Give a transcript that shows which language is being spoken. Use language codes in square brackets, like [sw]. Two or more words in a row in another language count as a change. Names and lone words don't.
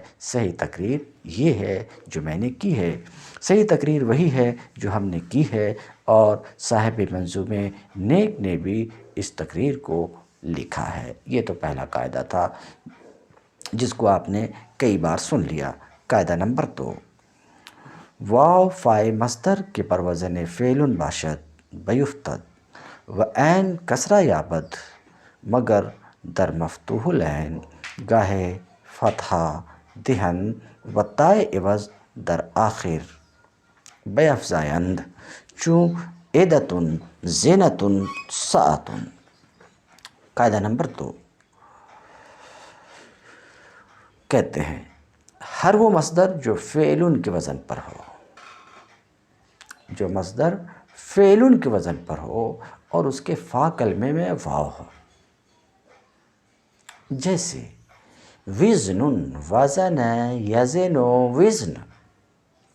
[ur] صحیح تقریر یہ ہے جو میں نے کی ہے، صحیح تقریر وہی ہے جو ہم نے کی ہے، اور صاحب منظوم نیک نے بھی اس تقریر کو لکھا ہے. یہ تو پہلا قاعدہ تھا جس کو آپ نے کئی بار سن لیا. [fa] قاعدہ نمبر 2، واو فائے مصدر کے پر وزن فعل باشد بیفتد و عین کسرہ یابد مگر در مفتوح العین گاہے فتحہ دہن و تائے عوض در آخر بیفزایند چون عدتن زینتن ساعتن. [ur] قاعدہ نمبر 2، کہتے ہیں ہر وہ مصدر جو فعل کے وزن پر ہو، جو مصدر فعل کے وزن پر ہو اور اس کے فا کلمے میں واو ہو، جیسے وزن، وزن، یزن، وزن.